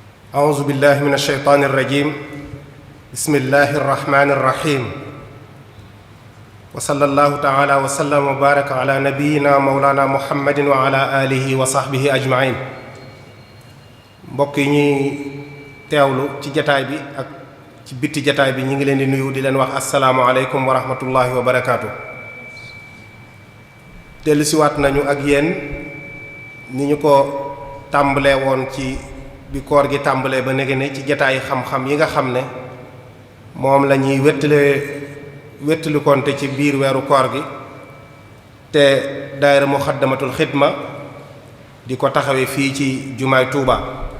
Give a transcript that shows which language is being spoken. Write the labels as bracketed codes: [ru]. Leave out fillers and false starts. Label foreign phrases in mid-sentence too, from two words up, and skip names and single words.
[ar] أعوذ بالله من الشيطان الرجيم بسم الله الرحمن الرحيم وصلى الله تعالى وسلم وبارك على نبينا مولانا محمد وعلى آله وصحبه أجمعين [wo] mbokk yi ñuy teewlu ci jataay bi ak ci bitti jataay bi ñi ngi leen di nuyu di leen wax [ar] السلام عليكم ورحمة الله وبركاته. [wo] dellusiwaat nañu ak yéen ni ñu ko tàmbalee woon ci bi koor gi tàmbalee ba nege ne ci jataay xam-xam yi nga xam ne moom la ñuy wéttalikoonte ci biir weeru koor gi te daayira muxaddamatul xidma di ko taxawee fii ci jumaay Tuuba